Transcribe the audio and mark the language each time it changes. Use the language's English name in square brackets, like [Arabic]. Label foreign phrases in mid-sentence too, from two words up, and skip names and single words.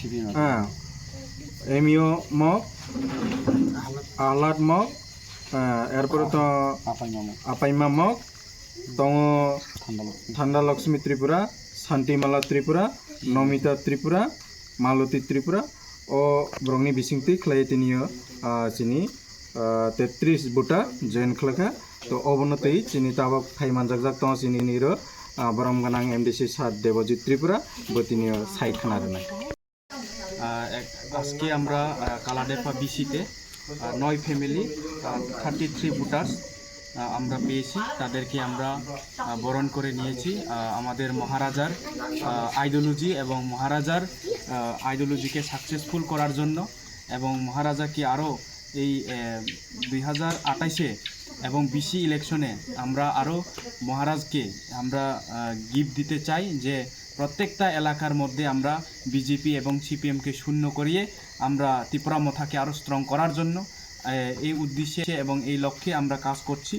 [Kok Borok] एमिओ मक आलाद मक एरपर तो आपाइमा मक दङ थान्दा लक्ष्मी त्रिपुरा शान्तिमाला त्रिपुरा नमिता त्रिपुरा मालती त्रिपुरा ओ ब्रंनि बिसिंति खलायतिनियो चिनि 33 बुटा जयन खलका तो अबनतै चिनि ताबक फाइ मानजाक तो चिनि निरो बरम गनां एमडीसी सात देवजित त्रिपुरा बतिनियो साइड खानारनाय [Bangla] আজকে আমরা কালাডেপা বিসিতে 9 ফ্যামিলি 33 ভোটার্স আমরা পেয়েছি তাদেরকে আমরা বরণ করে নিয়েছি আমাদের মহারাজার আইডিওলজি এবং মহারাজার আইডিওলজিকে সাকসেসফুল করার জন্য এবং মহারাজাকে আরও এই 2028-এ এবং বিসি ইলেকশনে আমরা আরও মহারাজকে আমরা গিফট দিতে চাই যে প্রত্যেকটা এলাকার মধ্যে আমরা বিজেপি এবং সিপিএমকে শূন্য করিয়ে আমরা ত্রিপুরা মথাকে আরও স্ট্রং করার জন্য এই উদ্দেশ্যে এবং এই লক্ষ্যে আমরা কাজ করছি।